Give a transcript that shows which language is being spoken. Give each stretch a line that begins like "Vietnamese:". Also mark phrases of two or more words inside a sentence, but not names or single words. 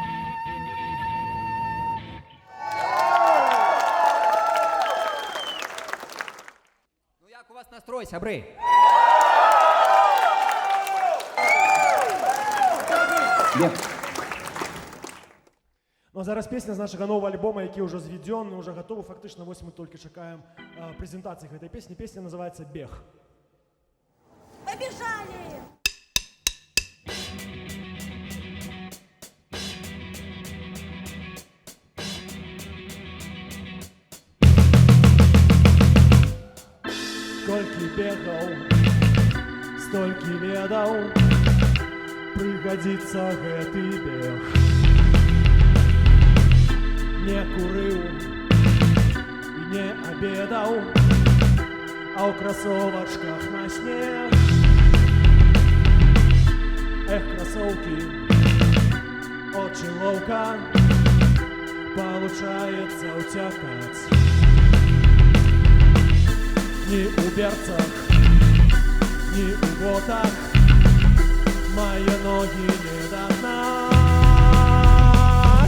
Belarusian: Ну як у вас настрой, сябры?
Ukrainian: Ну а зараз песня з нашого нового альбома, який вже зведен, вже готовий. Фактично, ось ми тільки чекаємо презентації цієї пісні. Пісня називається «Бег».
Russian: Побежали!
Belarusian: Сколькі бегаў, столькі ведаў, прыгадзіцца гэты бег. Не курыў і не абедаў, а ў красовачках на снег. Эх,
Russian: кроссовки, очень ловко получается утекать. Ни у берцах, ни у ботах мои ноги не догнать.